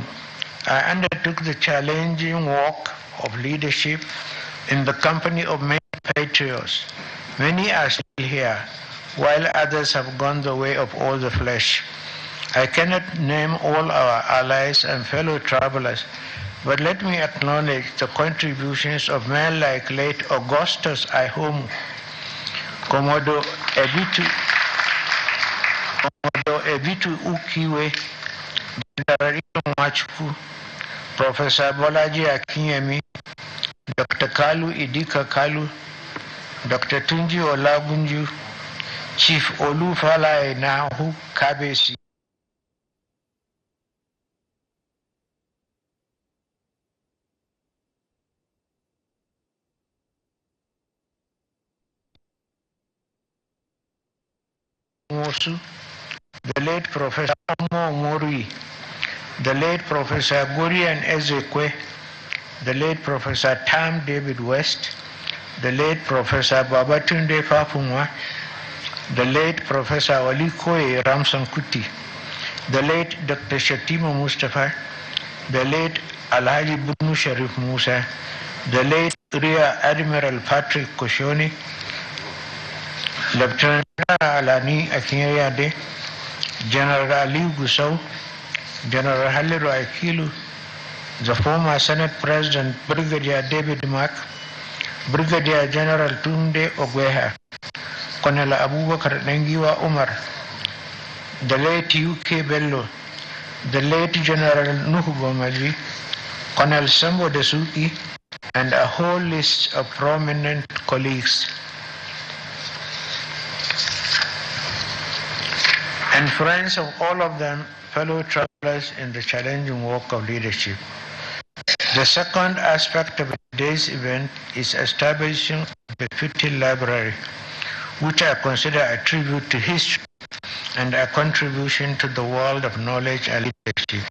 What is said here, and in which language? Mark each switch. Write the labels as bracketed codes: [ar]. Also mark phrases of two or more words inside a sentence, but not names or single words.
[en] I undertook the challenging work of leadership in the company of many patriots. Many are still here, while others have gone the way of all the flesh. I cannot name all our allies and fellow travelers, but let me acknowledge the contributions of men like late Augustus Ihomu, Komodo Ebitu Ukiwe, Dr. Machuku, Professor Bolaji Akinyemi, Dr. Kalu Idika Kalu, Dr. Tunji Olagunju, Chief Olufala Enahu Kabesi, the late Professor Mo Mori, the late Professor Gurian Ezekwe, the late Professor Tam David West, the late Professor Babatunde Fafumwa, the late Professor Walikoe Ramson Kuti, the late Dr. Shatima Mustafa, the late Alhaji Bunu Sharif Musa, the late Rear Admiral Patrick Koshoni, Lieutenant Alani Akinyade, General Ali Gusau, General Haliru Akilu, the former Senate President Brigadier David Mark, Brigadier General Tunde Ogweha, Colonel Abubakar Nengiwa Umar, the late UK Bello, the late General Nuhu Bomaji, Colonel Sambo Desuki, and a whole list of prominent colleagues. And friends of all of them, fellow travelers in the challenging work of leadership. The second aspect of today's event is establishing the befitting library, which I consider a tribute to history and a contribution to the world of knowledge and leadership.